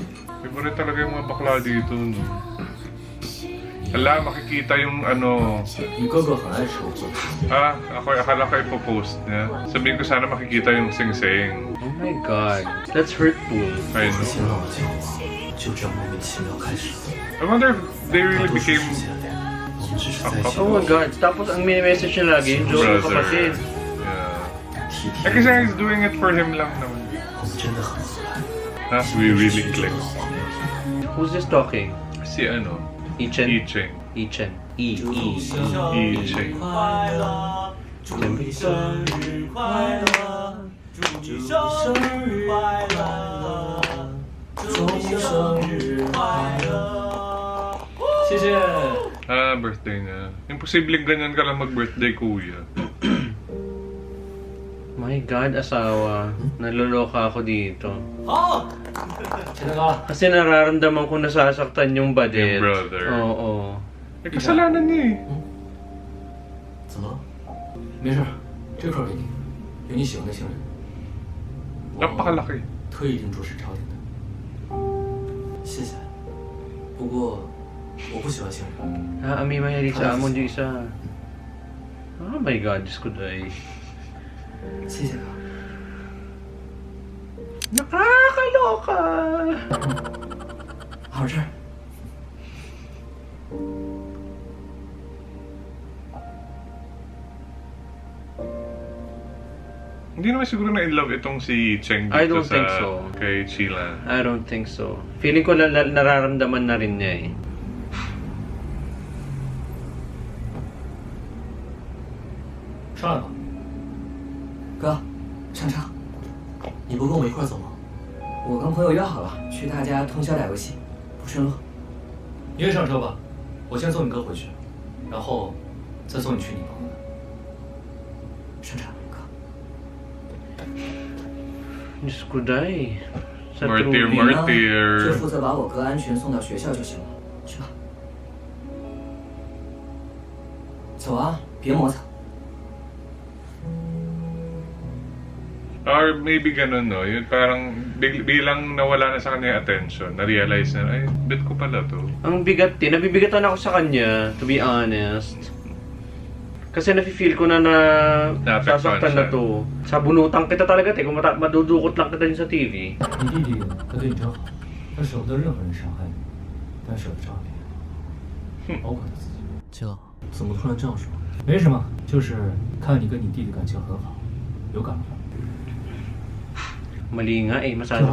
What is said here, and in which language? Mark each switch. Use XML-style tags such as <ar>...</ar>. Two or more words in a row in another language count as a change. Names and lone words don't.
<tl>Iba rin talaga yung mga bakla dito, no? Ala, makikita yung ano...</tl> <zh>你哥哥很爱吃我做的，</zh> <tl>Ah, akala ko ipopost niya. Sabihin ko sana makikita yung sing-sing.</tl> <en>Oh my god. That's hurtful. I</en> <zh>和</zh> <en>know.</en> <zh>秦朗的交往就这样莫名其妙开始了。</zh> <en>I wonder if they</en> <zh>大</zh> <en>really</en> <zh>多数</zh> <en>became</en> <zh>时间，我们只是在一起</zh> <en>Oh my god.</en> <tl>Tapos ang mini-message niya lagi, yung joke ng</tl> <en>brother.</en> <tl>kapatid.</tl> <en>Yeah.</en> <zh>体</zh> <tl>Eh</tl> <zh>贴</zh> <tl>kasi</tl> <en>he's doing it for him</en> <tl>lang naman.</tl> <zh>我们真的很合拍。</zh> <en>Ha? We really click. Who's this talking?</en> <tl>Si ano? Ichen? Icheng. Ichen. Icheng.</tl> <zh>祝你生日快乐，祝你生日快乐，祝你生日快乐。谢谢。</zh> <tl>Ah, birthday niya. Imposibleng ganyan ka lang mag-birthday, kuya.</tl> <en>My god, asawa.</en> <tl>Naloloka ako dito.</tl> <zh>好，现在高了。</zh> <tl>Kasi nararamdaman ko nasasaktan yung badet. Yung brother. Oo. Eh, kasalanan niya eh.</tl> <zh>怎么了？没事，这块给你，有你喜欢的情人。</zh> <tl>Napakalaki.</tl> <zh>特意订做是朝天的。谢谢。不过我不喜欢情人。</zh> <tl>Ah, may mahilig sa amon yung isa.</tl> <en>Oh my god,</en> <tl>Diyos ko day.</tl> <zh>谢谢哥。</zh> <tl>Nakakaloka!</tl> <zh>好吃。</zh> <tl>Ang Hindi naman siguro na in love itong si Cheng</tl> <en>I</en> <tl>dito</tl> <en>don't think so.</en> <tl>kay Sheila.</tl> <en>I don't think so.</en> <tl>Feeling ko nararamdaman na rin niya eh.</tl> <zh>上来吧。哥，上车。你不跟我一块儿走吗？我跟朋友约好了，去他家通宵打游戏，不顺路。你也上车吧，我先送你哥回去，然后再送你去你朋友那。上车，哥。</zh> <tl>Diyos ko, day. Sa Martyr, Trudy.</tl> <zh>你呢？就</zh> <tl>martyr.</tl> <zh>负责把我哥安全送到学校就行了。去吧。走啊，别磨蹭。</zh> <en>Or maybe</en> <tl>ganun, no? Yung parang bilang nawala na sa kanya yung attention, na-realize na, ay, bet ko pala to. Ang bigat din. Nabibigatan ako sa kanya,</tl> <en>to be honest.</en> <tl>Kasi nafe-feel ko na Naapektuhan sasaktan na siya. to. Sabunutan kita talaga, kung madudukot lang kita din sa TV.</tl> <zh>你弟弟他对你真好，他舍不得任何人伤害你，但舍得伤害别人，包括他自己。秦老，怎么突然这样说？没什么，就是看你跟你弟弟感情很好，有感而发。</zh> <tl>Mali nga eh,</tl> <zh>计</zh> <tl>masyado.</tl>